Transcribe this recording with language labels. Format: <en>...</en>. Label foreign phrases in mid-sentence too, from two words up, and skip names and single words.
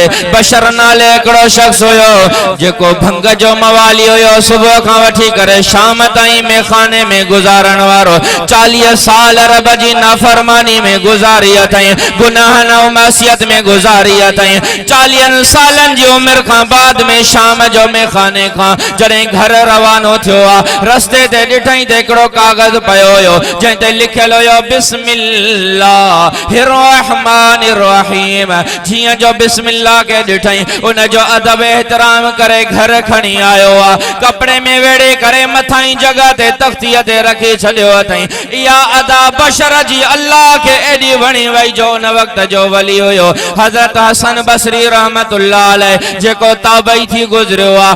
<sd>बशर नाले एकड़ो शख्स होयो जेको भंग जो मवाली होयो, सुबह का वठी करे शाम ताईं में खाने में गुजारण वारो, 40 साल रब जी नाफरमानी में गुजारी अथई, गुनाह न मासियत में गुजारी अथई। 40 सालन जी उम्र का बाद में शाम जो में खाने का जड़े घर रवानो थियो आ, रस्ते ते ॾिठई ते हिकिड़ो कागज़ पयो हुयो जंहिं ते लिखियल हुयो</sd> <ar>بسم الله الرحمن الرحيم.</ar> <sd>जीअं जो बिस्मिल्लाह के ॾिठई उन जो अदब एहतराम करे घर खणी आयो आ, कपड़े में वेड़े करे मथाई जगह ते तख्तीअ ते रखी छॾियो अथई। इहा अदा बशर जी अल्लाह के एॾी वणी वई जो उन वक्त जो वली हुयो हज़रत हसन बसरी</sd> <ar>رحمة الله عليه,</ar> <sd>जेको ताबई थी गुजरियो आ।</sd>